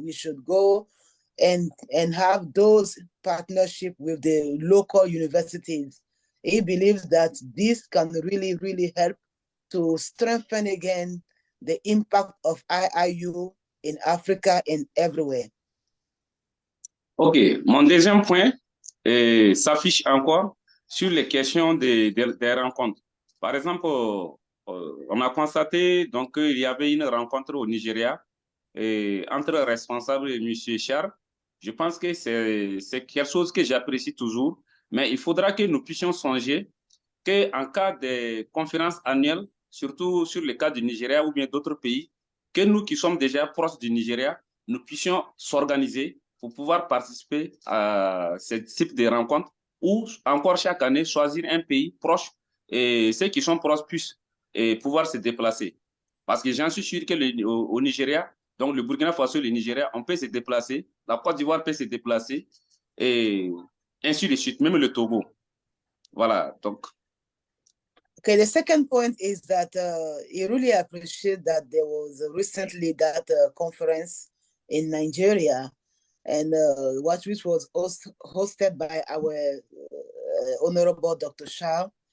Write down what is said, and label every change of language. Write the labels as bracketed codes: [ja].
[en] We should go and have those partnership with the local universities. He believes that this can really, really help to strengthen again the impact of IIU in Africa and everywhere. OK. [fr] Mon deuxième point s'affiche encore sur les questions des rencontres. Par exemple, on a constaté donc qu'il y avait une rencontre au Nigeria entre responsables et M. Charles. Je pense que c'est quelque chose que j'apprécie toujours, mais il faudra que nous puissions songer qu'en cas de conférences annuelles, surtout sur le cas du Nigeria ou bien d'autres pays, que nous qui sommes déjà proches du Nigeria, nous puissions s'organiser pour pouvoir participer à ce type de rencontres ou encore chaque année choisir un pays proche et ceux qui sont proches puissent pouvoir se déplacer. Parce que j'en suis sûr que au Nigeria, donc le Burkina Faso et le Nigeria, on peut se déplacer, la Côte d'Ivoire peut se déplacer et ainsi de suite, même le Togo. Voilà, donc. [en] Okay, the second point is that he really appreciates that there was recently that conference in Nigeria, and which was hosted by our Honorable Dr. Charles.